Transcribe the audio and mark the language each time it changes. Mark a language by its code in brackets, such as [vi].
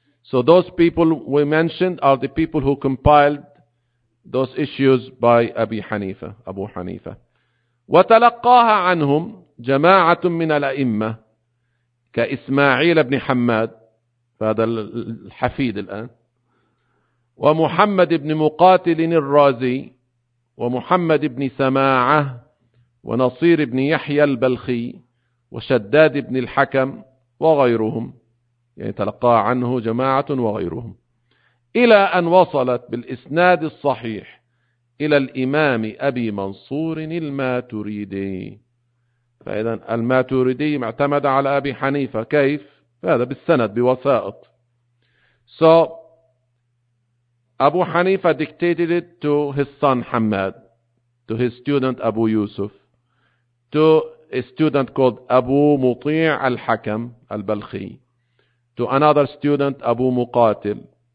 [en] So those people we mentioned are the people who compiled those issues by أبي حنيفة, أبو حنيفة. [ar] وتلقاها عنهم جماعة من الأئمة كإسماعيل بن حماد, فهذا الحفيد الآن, ومحمد بن مقاتل الرازي, ومحمد بن سماعة, ونصير بن يحيى البلخي, وشداد بن الحكم, وغيرهم. يعني تلقى عنه جماعة وغيرهم, إلى أن وصلت بالإسناد الصحيح إلى الإمام أبي منصور الماتريدي. فإذا الماتريدي معتمد على أبي حنيفة, كيف؟ هذا بالسند, بوسائط. [en] So Abu Hanifa dictated it to his son Hammad, to his student Abu Yusuf, to a student called Abu Muti' al-Hakam al-Balkhi, to another student Abu Muqatil.